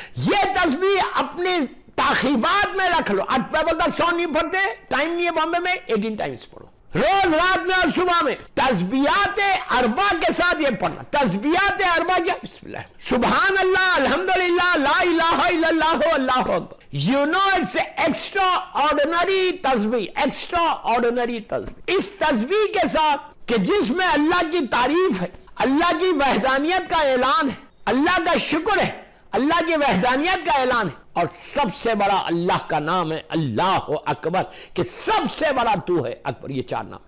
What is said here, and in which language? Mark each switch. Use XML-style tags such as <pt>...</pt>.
<ur>یہ تسبیح اپنے تاخیبات میں رکھ لو. آج میں بولتا 100 نہیں پڑھتے, ٹائم نہیں ہے بامبے میں, 18 ٹائمز پڑھو روز, رات میں اور صبح میں. تسبیحات اربع کے ساتھ یہ پڑھنا. تسبیحات اربع کیا,</ur> <ar>بسم اللہ, سبحان اللہ, الحمدللہ, لا الہ الا اللہ, اللہ اکبر.</ar> <en>You know it's extraordinary تسبیح, extraordinary تسبیح.</en> <ur>اس تسبیح کے ساتھ کہ جس میں اللہ کی تعریف ہے, اللہ کی وحدانیت کا اعلان ہے, اللہ کا شکر ہے, اللہ کی وحدانیت کا اعلان ہے, اور سب سے بڑا اللہ کا نام ہے اللہ اکبر, کہ سب سے بڑا تو ہے اکبر. یہ 4 نام.</ur>